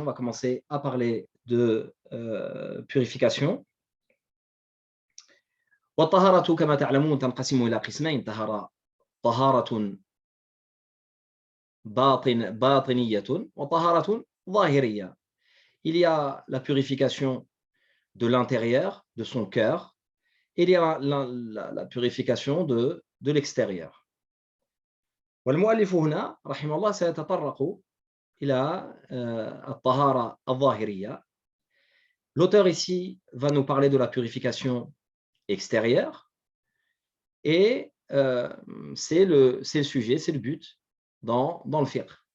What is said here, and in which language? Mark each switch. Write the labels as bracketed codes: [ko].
[fr] On va commencer à parler de purification. [ar] والطهارة كما تعلمون تنقسم إلى قسمين: طهارة باطنية وطهارة ظاهرية. [fr] Il y a la purification de l'intérieur, de son cœur, et il y a la purification de l'extérieur. [ar] والمؤلف هنا رحمه الله سيتطرق إلى الطهارة الظاهرية. [fr] L'auteur ici va nous parler de la purification extérieure et c'est le sujet, c'est le but dans le fiqh.